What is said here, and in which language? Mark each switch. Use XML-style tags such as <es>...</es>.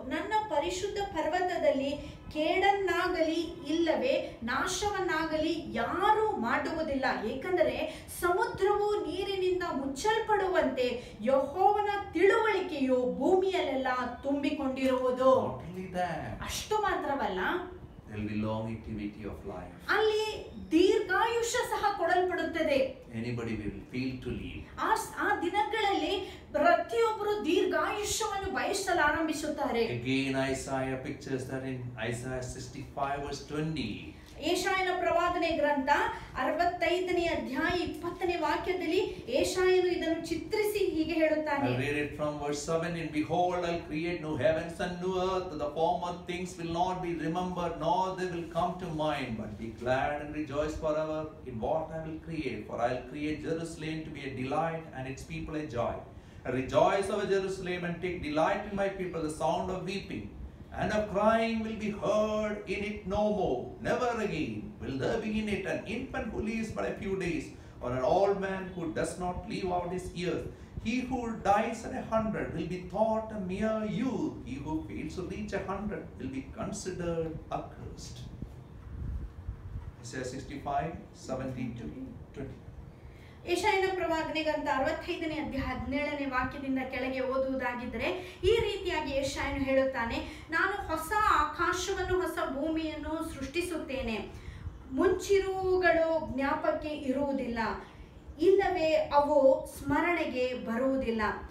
<kn>ನನ್ನ ಪರಿಶುದ್ಧ ಪರ್ವತದಲ್ಲಿ ಕೇಡನ್ನಾಗಲಿ ಇಲ್ಲವೇ ನಾಶವನ್ನಾಗಲಿ ಯಾರೂ ಮಾಡುವುದಿಲ್ಲ, ಏಕೆಂದರೆ ಸಮುದ್ರವು ನೀರಿನಿಂದ ಮುಚ್ಚಲ್ಪಡುವಂತೆ ಯೆಹೋವನ ತಿಳುವಳಿಕೆಯು ಭೂಮಿಯಲ್ಲೆಲ್ಲ ತುಂಬಿಕೊಂಡಿರುವುದು. ಅಷ್ಟು ಮಾತ್ರವಲ್ಲ,</kn> <en>there will be longevity of life.</en> <kn>ಅಲ್ಲಿ ದೀರ್ಘಾಯುಷ್ಯ ಸಹ ಕೊಡಲ್ಪಡುತ್ತದೆ.</kn> <en>Anybody will feel to live.</en> <kn>ಆ ದಿನಗಳಲ್ಲಿ ಪ್ರತಿಯೊಬ್ಬರು ದೀರ್ಘಾಯುಷ್ಯವನ್ನು ಬಯಸಲು ಆರಂಭಿಸುತ್ತಾರೆ.</kn> <en>Again Isaiah pictures that in Isaiah 65 verse 20.</en> <kn>ಯೆಶಾಯನ ಪ್ರವಾದನೆ ಗ್ರಂಥ 65ನೇ ಅಧ್ಯಾಯ 20ನೇ ವಾಕ್ಯದಲ್ಲಿ ಯೆಶಾಯನು ಇದನ್ನು ಚಿತ್ರಿಸಿ ಹೀಗೆ ಹೇಳುತ್ತಾನೆ.</kn> <en>I read it from verse 7. And behold, I'll create new heavens and new earth. The former things will not be remembered, nor they will come to mind. But be glad and rejoice forever in what I will create. For I'll create Jerusalem to be a delight and its people a joy. Rejoice over Jerusalem and take delight in my people. The sound of weeping and of crying will be heard in it no more. Never again will there be in it an infant who lives but a few days, or an old man who does not live out his years. He who dies at 100 will be thought a mere youth. He who fails to reach 100 will be considered accursed. Isaiah 65, 17 to 20.</en> <kn>ಯೆಶಾಯನ ಪ್ರವಾದನೆ ಗ್ರಂಥ 65ನೇ ಅಧ್ಯಾಯ 17ನೇ ವಾಕ್ಯದಿಂದ ಕೆಳಗೆ ಓದುವುದಾಗಿದ್ದರೆ ಈ ರೀತಿಯಾಗಿ ಯೆಶಾಯನು ಹೇಳುತ್ತಾನೆ, ನಾನು ಹೊಸ ಆಕಾಶವನ್ನು ಹೊಸ ಭೂಮಿಯನ್ನು ಸೃಷ್ಟಿಸುತ್ತೇನೆ. ಮುಂಚಿರುವುಗಳು ಜ್ಞಾಪಕ್ಕೆ ಇರುವುದಿಲ್ಲ, ಇಲ್ಲವೇ ಅವು ಸ್ಮರಣೆಗೆ ಬರುವುದಿಲ್ಲ.</kn>